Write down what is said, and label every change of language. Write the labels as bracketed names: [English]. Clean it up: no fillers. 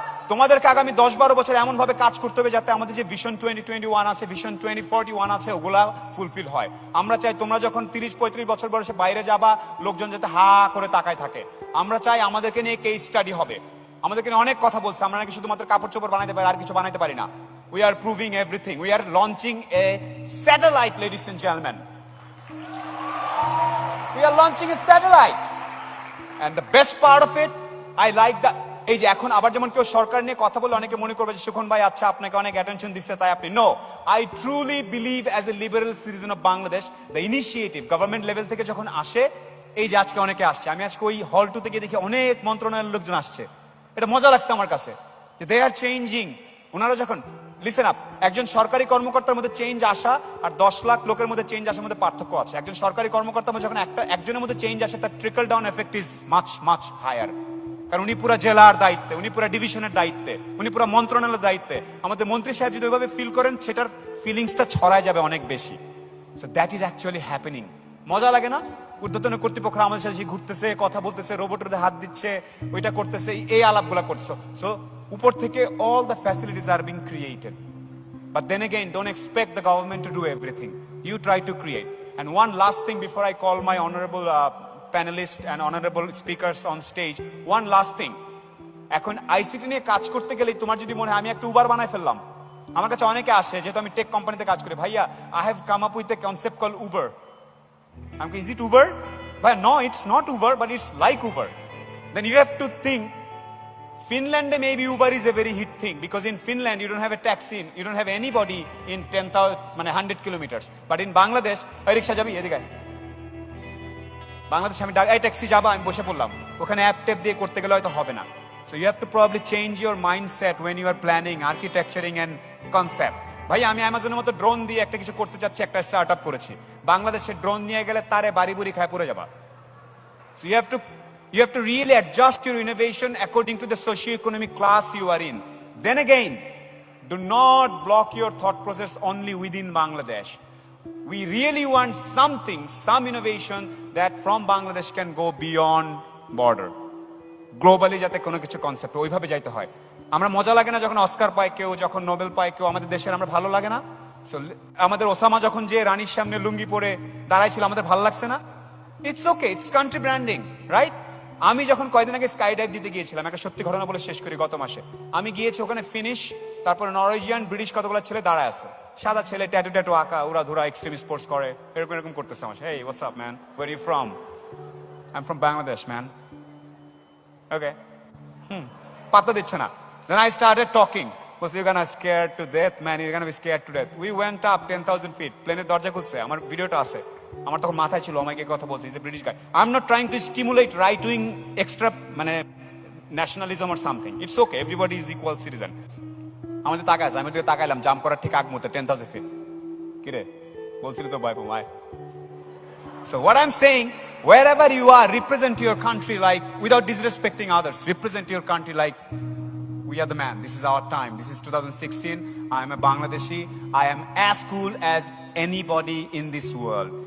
[Bangla] তোমাদেরকে আগামী 10-12 বছর এমন ভাবে কাজ করতে হবে যাতে আমাদের যে ভিশন 2021 আছে, ভিশন 2041 আছে, ওগুলা ফুলফিল হয়। আমরা চাই তোমরা যখন 30-35 বছর বয়সে বাইরে যাবা, লোকজন যাতে হা করে তাকায় থাকে। আমরা চাই আমাদেরকে নিয়ে কেস স্টাডি হবে। আমাদেরকে নিয়ে অনেক কথা বলছে, আমরা নাকি শুধুমাত্র কাপড় চোপড় বানাইতে পারি, আর কিছু বানাইতে পারি না। [English] We are proving everything. We are launching a satellite, ladies and gentlemen. We are launching a satellite. And the best part of it, I like that. [Bangla] এই যে এখন আবার যেমন কেউ সরকার নিয়ে কথা বলে অনেকে মনে করবে যে সুখন ভাই আচ্ছা আপনাকে অনেক অ্যাটেনশন দিচ্ছে তাই আপনি। [English] no, I truly believe as a liberal citizen of Bangladesh, the initiative government level [Bangla] থেকে যখন আসে, এই যে আজকে অনেকে আসছে, আমি আজকে ওই হল 2 থেকে দেখি অনেক মন্ত্রণালয়ের লোকজন আসছে। এটা মজা লাগছে আমার কাছে যে [English] They are changing. [Bangla] ওনারা যখন [English] listen up, [Bangla] একজন সরকারি কর্মকর্তার মধ্যে চেঞ্জ আসা আর 10 লাখ লোকের মধ্যে চেঞ্জ আসার মধ্যে পার্থক্য আছে। একজন সরকারি কর্মকর্তার মধ্যে যখন একজনের মধ্যে চেঞ্জ আসে, তার [English] Trickle down effect is much much higher. [Bangla] কারণ উনি পুরো জেলার দায়িত্বে, উনি পুরো ডিভিশনের দায়িত্বে, উনি পুরো মন্ত্রণালয়ের দায়িত্বে। আমাদের মন্ত্রী সাহেব যদি ওইভাবে ফিল করেন, সেটার ফিলিংসটা ছড়ায় যাবে অনেক বেশি। [English] So that is actually happening. [Bangla] মজা লাগে না? ঊর্ধ্বতন কর্তৃপক্ষ আমাদের সাথে ঘুরতেছে, কথা বলতেছে, রোবটের হাত দিচ্ছে, ওইটা করতেছে, এই আলাপগুলা করছে। [English] so [Bangla] উপর থেকে [English] all the facilities are being created. But then again, don't expect the government to do everything. You try to create. And one last thing before I call my honorable panelists and honorable speakers on stage, one last thing. [Bangla] এখন ICT নিয়ে কাজ করতে গেলে তোমার যদি মনে হয় আমি একটা উবার বানাই ফেললাম, আমার কাছে অনেকে আসে যেহেতু আমি টেক কোম্পানিতে কাজ করি, ভাইয়া [English] I have come up with a concept called Uber. I'm like, is it Uber? But no, it's not Uber, but it's like Uber. Then you have to think, Finland maybe Uber is a very hit thing because in Finland you don't have a taxi, you don't have anybody in 10,000 মানে 100 kilometers. But in Bangladesh, [Bangla] ওই রিকশা যাবি এদিকে, বাংলাদেশে আমি এই taxi যাবা, আমি বসে পড়লাম, ওখানে অ্যাপ ট্যাপ দিয়ে করতে গেলে হয়তো হবে না। [English] So you have to probably change your mindset when you are planning, architecturing and concept. [Bangla] ভাই আমি অ্যামাজনের মতো ড্রোন দিয়ে একটা কিছু করতে চাচ্ছি, একটা স্টার্টআপ করেছি। বাংলাদেশে ড্রোন নিয়ে গেলে তারে বাড়ি বুড়ি খায় পড়ে যাবা। [English] So you have to really adjust your innovation according to the socio-economic class you are in. Then again, do not block your thought process only within Bangladesh. We really want something, some innovation that from Bangladesh can go beyond border. [Bangla] Globally যাতে কোনো কিছু concept ওইভাবে যাইতে হয়। আমরা মজা লাগে না যখন অস্কার পায় কেউ, যখন নোবেল পায় কেউ, আমাদের দেশের আমরা ভালো লাগে না? সো আমাদের ওসামা যখন যে রানীর সামনে লুঙ্গি পরে দাঁড়াইছিল, আমাদের ভালো লাগছে না? [English] It's okay, it's country branding, right? [Bangla] আমি যখন কয়েকদিন আগে স্কাই ডাইভ দিতে গিয়েছিলাম, একটা সত্যি ঘটনা বলে শেষ করি, গত মাসে আমি গিয়েছি ওখানে, ফিনিশ, তারপরে নরওয়েজিয়ান, ব্রিটিশ কতগুলো ছেলে দাঁড়ায় আছে, সাদা ছেলে, ট্যাটু ট্যাটু আঁকা, ওরা ধরা এক্সট্রিম স্পোর্টস করে, এরকম এরকম করতেছে আমার। [English] Hey what's up man, where you from? I am from Bangladesh man. Okay, [Bangla] পাত্তা দিচ্ছে না। [English] Then I started talking. Was you're gonna scared to death, man? You're gonna be scared to death. We went up 10,000 feet. [Bangla] প্লেনের দরজা খুলছে, আমার ভিডিওটা আছে। আমার তখন মাথায় ছিল আমাকে কথা বলছে, [English] Is a British guy. I am not trying to stimulate right wing extra মানে nationalism or something. It's okay, everybody is equal citizen. [Bangla] আমাদের তাকায় আছে, আমি ওদিকে তাকাইলাম, জাম্প করার ঠিক আগ মুহূর্তে 10,000 feet। কিরে বলছিলি তো ভয় পাই। [English] So what I'm saying, wherever you are, represent your country like, without disrespecting others, represent your country like we are the man. This is our time. This is 2016. I am a Bangladeshi. I am as cool as anybody in this world.